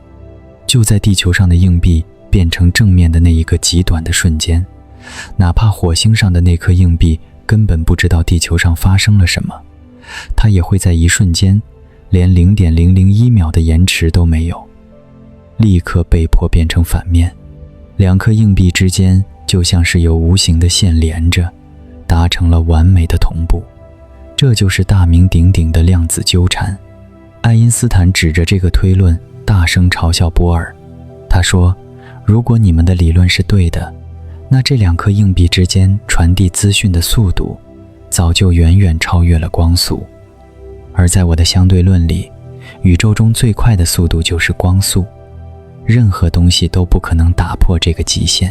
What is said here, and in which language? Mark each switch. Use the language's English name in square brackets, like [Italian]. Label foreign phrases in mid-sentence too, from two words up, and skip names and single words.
[Chinese] 就在地球上的硬幣變成正面的那一个極短的瞬間，哪怕火星上的那顆硬幣根本不知道地球上發生了什麼，它也會在一瞬間，連0.001秒的延遲都沒有，立刻被迫變成反面。2顆硬幣之間就像是有無形的線連着，達成了完美的同步。這就是大名鼎鼎的量子糾纏。愛因斯坦指着這個推論大聲嘲笑波爾，他說，如果你們的理論是對的，那這2顆硬幣之間傳遞資訊的速度早就遠遠超越了光速。而在我的相對論裡，宇宙中最快的速度就是光速，任何東西都不可能打破這個極限。